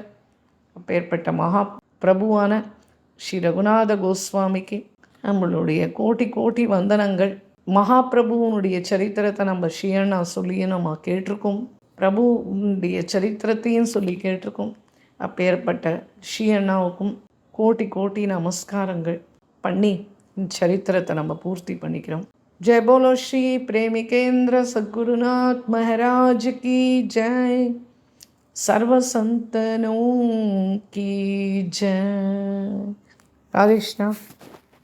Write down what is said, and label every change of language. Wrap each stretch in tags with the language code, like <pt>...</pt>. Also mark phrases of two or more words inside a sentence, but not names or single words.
<ta>அப்பேற்பட்ட மகா பிரபுவான ஸ்ரீ ரகுநாத கோஸ்வாமிக்கு நம்மளுடைய கோட்டி கோட்டி வந்தனங்கள். மகாபிரபுவனுடைய சரித்திரத்தை நம்ம ஸ்ரீயண்ணா சொல்லியும் நம்ம கேட்டிருக்கோம். பிரபுனுடைய சரித்திரத்தையும் சொல்லி கேட்டிருக்கோம். அப்பேற்பட்ட ஸ்ரீயண்ணாவுக்கும் கோட்டி கோட்டி நமஸ்காரங்கள் பண்ணி இந்த சரித்திரத்தை நம்ம பூர்த்தி பண்ணிக்கிறோம்.</ta> <hi>जय बोलो श्री प्रेमिकेंद्र सद्गुरुनाथ महाराज की जय. सर्व संतनों की जय. राधे कृष्ण.</hi>